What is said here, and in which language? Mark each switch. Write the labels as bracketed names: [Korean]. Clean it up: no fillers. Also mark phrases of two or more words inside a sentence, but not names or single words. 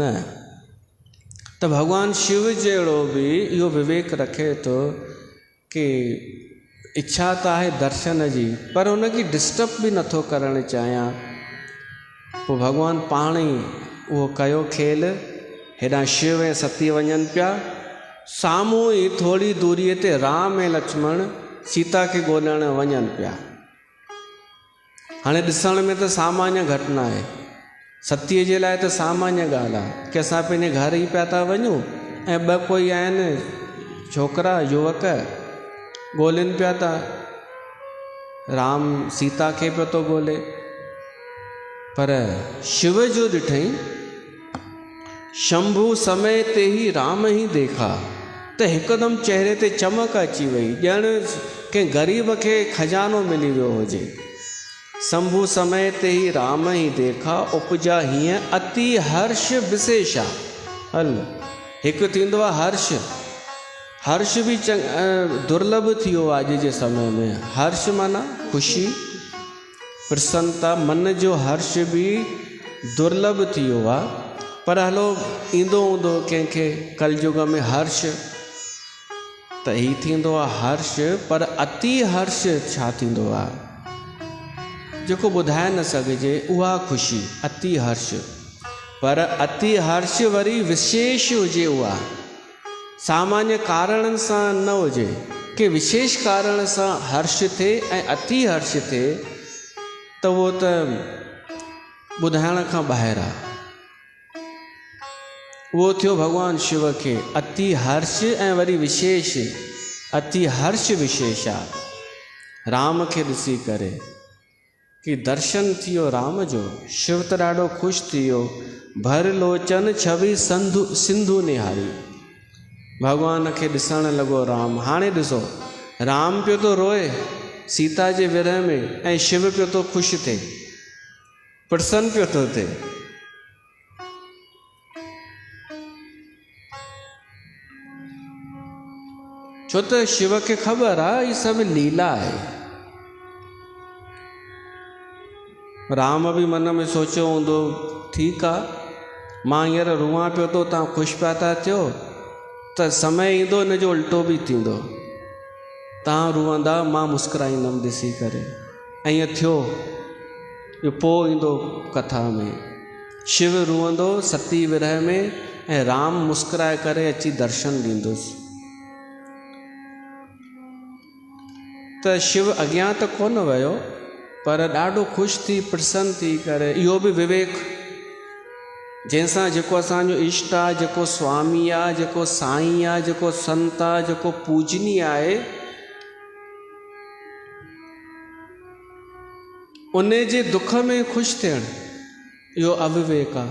[Sindhi] त भॻवानु शिव जहिड़ो बि इहो विवेक रखे थो कि इच्छा त आहे दर्शन जी, पर उनखे डिस्टर्ब बि नथो करणु चाहियां। पोइ भॻवानु पाण ई उहो कयो खेल। हेॾां शिव ऐं सती वञनि पिया, साम्हूं ई थोरी दूरीअ ते राम ऐं लक्ष्मण सीता खे ॻोल्हण वञनि पिया। हाणे ॾिसण में त सामान्य घटना आहे, सतीअ जे लाइ त सामान्य ॻाल्हि आहे कि असां पंहिंजे घर ई पिया था वञूं ऐं ॿ कोई आहिनि छोकिरा युवक ॻोल्हनि पिया था, राम सीता खे पियो थो ॻोल्हे। पर शिव जो ॾिठई, [Awadhi] शंभू समय ते ही राम ही देखा, [Sindhi] त हिकदमि चहिरे ते चमक अची वई, ॼण कंहिं ग़रीब खे खजानो मिली वियो हुजे। [Awadhi] शंभू समय ते ही राम ही देखा, उपजा हीअं अति हर्ष विशेषा। [Sindhi] हल, हिकु थींदो आहे हर्ष, हर्ष बि दुर्लभ थी वियो आहे अॼु जे समय में। हर्ष माना ख़ुशी, प्रसन्नता, मन जो हर्ष बि दुर्लभ थी वियो आहे। पर हलो ईंदो हूंदो कंहिंखे कलयुग में हर्ष, त ही थींदो आहे हर्ष। पर अति हर्ष छा थींदो आहे, जेको ॿुधाए न सघिजे, उहा ख़ुशी अति हर्ष। पर अति हर्ष वरी विशेष हुजे, उहा सामान्य कारणनि सां न हुजे, कि विशेष कारण सां हर्ष थिए ऐं अति हर्ष थिए, त उहो त ॿुधाइण खां ॿाहिरि आहे। उहो थियो भॻवानु शिव खे अति हर्ष ऐं वरी विशेष, अति हर्ष विशेष आहे राम खे ॾिसी करे कि दर्शन थी वियो राम जो। शिव त ॾाढो ख़ुशि थी वियो, [Awadhi] भर लोचन छवि सिंधु निहारी। [Sindhi] भॻवान खे ॾिसणु लॻो राम। हाणे ॾिसो, राम पियो थो रोए सीता जे विरह में, ऐं शिव पियो थो ख़ुशि थिए, प्रसन्न पियो थो थिए। छो त शिव खे ख़बर आहे ही सभु लीला आहे। राम बि मन में सोचियो हूंदो, ठीकु आहे, मां हींअर रुआं पियो थो, तव्हां ख़ुशि पिया था थियो, त समय ईंदो हिन जो उल्टो बि थींदो, तव्हां रुअंदा, मां मुस्कुराईंदुमि ॾिसी करे। ऐं ईअं थियो। इहो पोइ ईंदो कथा में, शिव रुअंदो सती विरह में, ऐं राम मुस्कुराए करे अची दर्शन ॾींदुसि। त शिव अॻियां त कोन वियो, पर ॾाढो ख़ुशि थी, प्रसन्न थी करे, इहो बि विवेक जंहिंसां जेको असांजो इष्ट आहे, जेको स्वामी आहे, जेको साईं आहे, जेको संत आहे, जेको पूजनीय आहे, उन जे दुख में ख़ुशि थियणु, इहो अविवेक आहे।